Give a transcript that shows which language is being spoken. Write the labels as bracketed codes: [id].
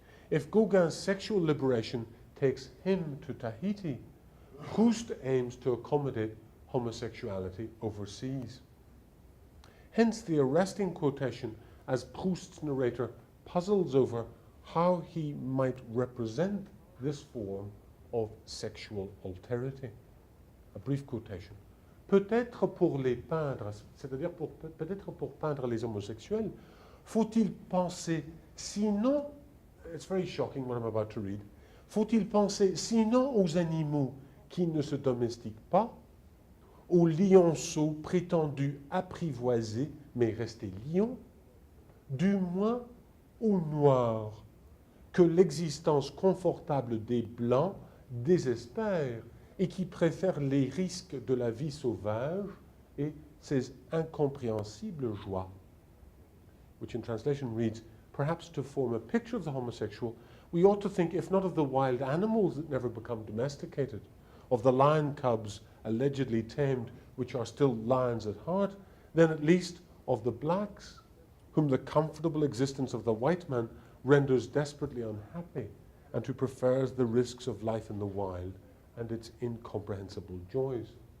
[en] If Gauguin's sexual liberation takes him to Tahiti, Proust aims to accommodate homosexuality overseas. Hence the arresting quotation as Proust's narrator puzzles over how he might represent this form of sexual alterity. A brief quotation. [fr] Peut-être pour les peindre, c'est-à-dire peut-être pour peindre les homosexuels, faut-il penser, sinon, [en] it's very shocking what I'm about to read, [fr] faut-il penser sinon aux animaux qui ne se domestiquent pas, aux lionceaux prétendus apprivoisés mais restés lions, du moins aux noirs, que l'existence confortable des blancs désespère et qui préfèrent les risques de la vie sauvage et ses incompréhensibles joies. [en] Which in translation reads, perhaps to form a picture of the homosexual, We ought to think, if not of the wild animals that never become domesticated, of the lion cubs allegedly tamed, which are still lions at heart, then at least of the blacks, whom the comfortable existence of the white man renders desperately unhappy, and who prefers the risks of life in the wild and its incomprehensible joys.